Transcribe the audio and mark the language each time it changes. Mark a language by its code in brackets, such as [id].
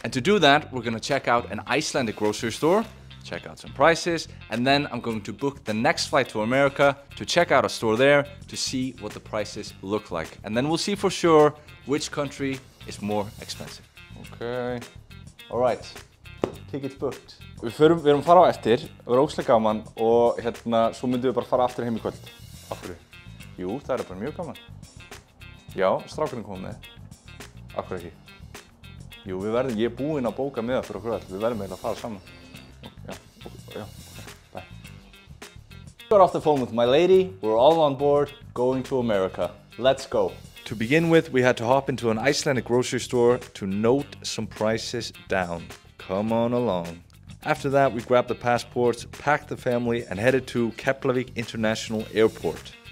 [en] And to do that, we're gonna check out an Icelandic grocery store, check out some prices, and then I'm going to book the next flight to America to check out a store there to see what the prices look like. And then we'll see for sure which country is more expensive. Okay, alright, tickets booked. [is] Við erum fara á eftir, það var ógeðslega gaman og svo myndum við bara fara aftur heim í kvöld. Af hverju? Jú, það bara mjög gaman. Já, strákurinn kom með. Af hverju ekki? Jú, ég búinn að bóka með fyrir okkur öll. Við verðum eiginlega að fara saman. Já, bye. [en] Got off the phone with my lady. We're all on board, going to America. Let's go. To begin with, we had to hop into an Icelandic grocery store to note some prices down. Come on along. After that, we grabbed the passports, packed the family, and headed to Keflavik International Airport.